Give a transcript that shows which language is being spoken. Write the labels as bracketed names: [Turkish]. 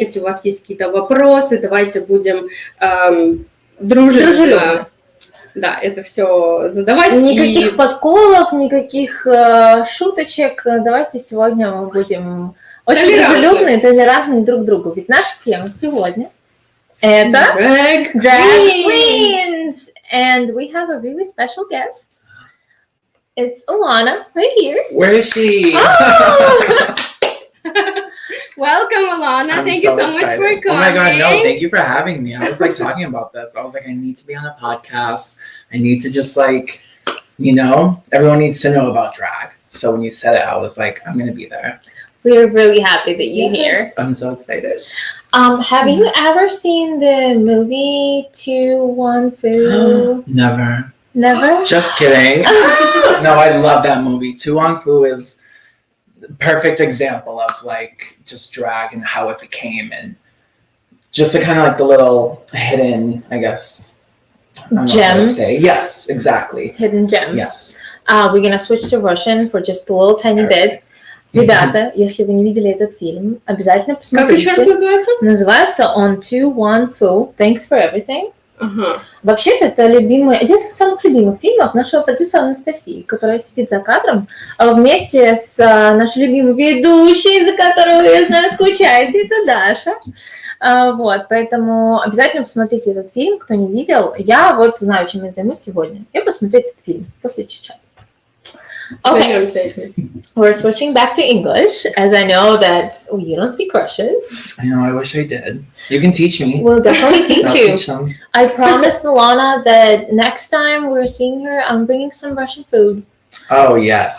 [Russian] Если у вас есть какие-то вопросы, давайте будем дружелюбно. Да, это все задавать. Никаких подколов, никаких шуточек. Давайте сегодня мы будем... Очень дружелюбные, толерантные друг к другу. Ведь наша тема сегодня это Drag Queens. [English] And we have a really special guest. It's Alana, right here. Where is she? Oh! Welcome, Alana. Thank you so much for coming. Oh my God, no, thank you for having me. I was like talking about this. I was like, I need to be on a podcast. I need to just like, everyone needs to know about drag. So when you said it, I was like, I'm going to be there. We're really happy that you're here. I'm so excited. Have you ever seen the movie 2-1-Fu? Never. Never? Just kidding. No, I love that movie. 2-1-Fu is the perfect example of like just drag and how it became, and just the kind of like the little hidden, I guess, gem. Yes, exactly. Hidden gem. Yes. We're gonna switch to Russian for just a little tiny bit. [Russian] Ребята, если вы не видели этот фильм, обязательно посмотрите. Как еще раз называется? Называется он 2-1-Fu. [English] Thanks for everything. [Russian] Вообще-то это один из самых любимых фильмов нашего продюсера Анастасии, которая сидит за кадром вместе с нашей любимой ведущей, за которую, я знаю, скучаете, это Даша. Вот, поэтому обязательно посмотрите этот фильм, кто не видел. Я вот знаю, чем я займусь сегодня. Я посмотрю этот фильм после Chichat. [English] Okay, we're switching back to English, as I know that you don't speak Russian. I know, I wish I did. You can teach me. We'll definitely teach you. Teach them. I promised Alana that next time we're seeing her, I'm bringing some Russian food. Oh, yes.